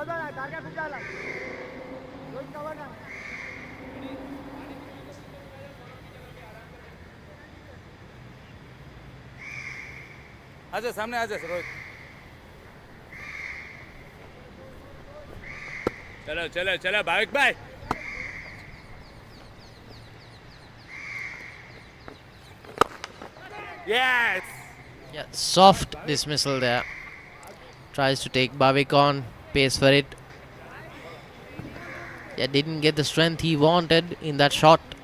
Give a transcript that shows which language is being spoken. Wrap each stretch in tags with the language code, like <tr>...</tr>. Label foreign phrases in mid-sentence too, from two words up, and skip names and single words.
<hi>आजा सामने आजा रोहित चलो चलो चलो भाविक भाई yes</hi> <en>Yeah, soft dismissal there. Tries to take Bhavik on, pays for it. Yeah, didn't get the strength he wanted in that shot.</en>